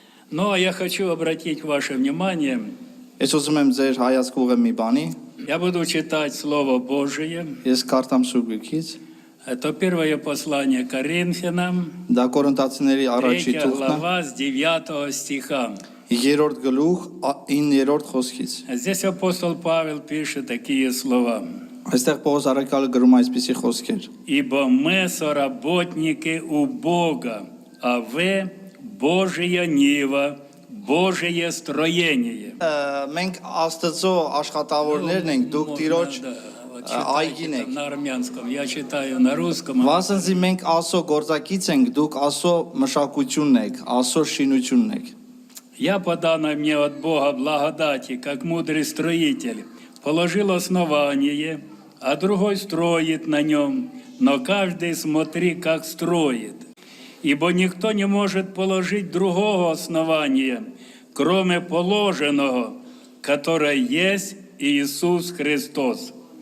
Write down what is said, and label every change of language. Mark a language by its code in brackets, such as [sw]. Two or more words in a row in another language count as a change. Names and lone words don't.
[ru] Но я хочу обратить ваше внимание, [hy] Ես ուզում եմ ձեր հայացքը ուղղեմ մի բանի, [ru] я буду читать Слово Божие. [hy] ես կարդամ Սուրբ Գրքից, [ru] Это первое послание Коринфянам, [hy] դա Կորինթացիների առաջի 3 ծուխն է, [ru] глава с 9 стиха. [hy] 3-րդ գլուխ 9-րդ խոսքից։ [ru] Здесь апостол Павел пишет такие слова. [hy] Այստեղ Պողոս առաքյալը գրում է այսպիսի խոսքեր. [ru] «Ибо мы соработники у Бога, а вы Божья нива, Божье строение». [hy] Մենք Աստծո աշխատավորներն ենք, դուք Տիրոջ այգին եք։ [ru] На армянском, я читаю на русском. [hy] Վասնզի մենք Աստծո գործակից ենք, դուք Աստծո մշակությունն եք, Աստծո շինությունն եք։ [ru] Я по данной мне от Бога благодати, как мудрый строитель, положил основание, а другой строит на нем, но каждый смотри, как строит. Ибо никто не может положить другого основания, кроме положенного, которое есть Иисус Христос.